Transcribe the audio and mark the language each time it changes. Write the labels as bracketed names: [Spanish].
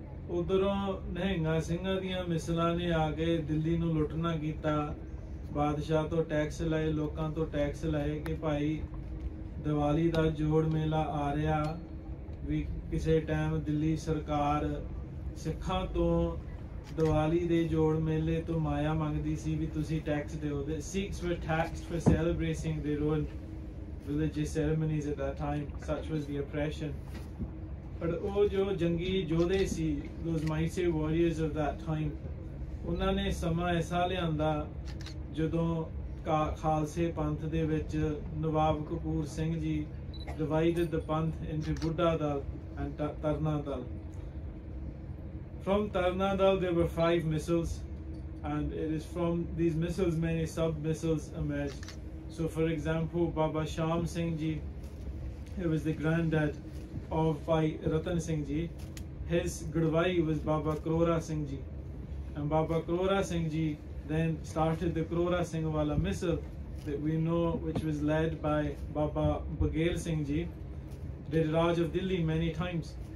[Punjabi] ਉਧਰੋਂ ਨਿਹੰਗਾਂ ਸਿੰਘਾਂ ਦੀਆਂ ਮਿਸਲਾਂ ਨੇ ਆ ਕੇ ਦਿੱਲੀ ਨੂੰ ਲੁੱਟਣਾ ਕੀਤਾ ਬਾਦਸ਼ਾਹ ਤੋਂ ਟੈਕਸ ਲਏ ਲੋਕਾਂ ਤੋਂ ਟੈਕਸ ਲਏ ਕਿ ਭਾਈ ਦੀਵਾਲੀ ਦਾ ਜੋੜ ਮੇਲਾ ਆ ਰਿਹਾ ਵੀ ਕਿਸੇ ਟਾਈਮ ਦਿੱਲੀ ਸਰਕਾਰ ਸਿੱਖਾਂ ਤੋਂ ਦੀਵਾਲੀ ਦੇ ਜੋੜ ਮੇਲੇ ਤੋਂ ਮਾਇਆ ਮੰਗਦੀ ਸੀ ਵੀ ਤੁਸੀਂ ਟੈਕਸ ਦਿਓ। [English] The Sikhs were taxed for celebrating their own religious ceremonies at that time. Such was the oppression. But [Punjabi] ਉਹ ਜੋ ਜੰਗੀ ਯੋਧੇ ਸੀ, [English] those mighty warriors of that time, [Punjabi] ਉਹਨਾਂ ਨੇ ਸਮਾਂ ਐਸਾ ਲਿਆਂਦਾ ਜਦੋਂ ਖਾਲਸੇ ਪੰਥ ਦੇ ਵਿੱਚ ਨਵਾਬ Kapoor Singh ji [English] divided the Panth into Buddha Dal and Tarna Dal. From Tarna Dal there were 5 missiles, and it is from these missiles many sub-missiles emerged. So for example, Baba Sham Singh Ji, who was the granddad of Bhai Rattan Singh Ji, his Gudwai was Baba Krora Singh Ji, and Baba Krora Singh Ji then started the Krora Singh Wala missile that we know, which was led by Baba Bagher Singh Ji, did Raj of Delhi many times.